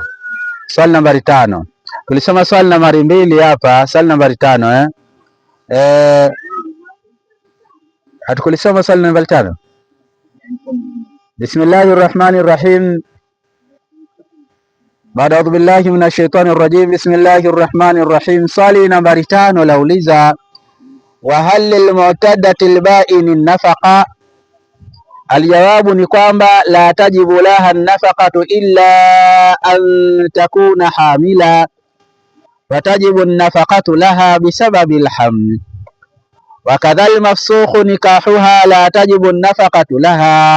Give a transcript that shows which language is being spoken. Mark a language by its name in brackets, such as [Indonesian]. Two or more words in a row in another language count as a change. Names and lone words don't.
[Swahili] Swali nambari 5 tulisoma swali nambari 2 hapa, swali nambari 5 hatukulisoma swali nambari 5. [Arabic] بسم الله الرحمن الرحيم. بعد أعوذ بالله من الشيطان الرجيم. بسم الله الرحمن الرحيم. [Swahili] Swali nambari 5 lauliza, [Arabic] وهل للمعتدة البائن نفقة. الجواب [Swahili] ni kwamba [Arabic] لا تجب لها نفقة إلا أن تكون حاملا وتجب نفقة لها بسبب الحمل وكذا المفسوخ نكاحها لا تجب نفقة لها bisababi alhaml wa kadhal mafsukhu nikahuha la tajibu nafaqatu laha.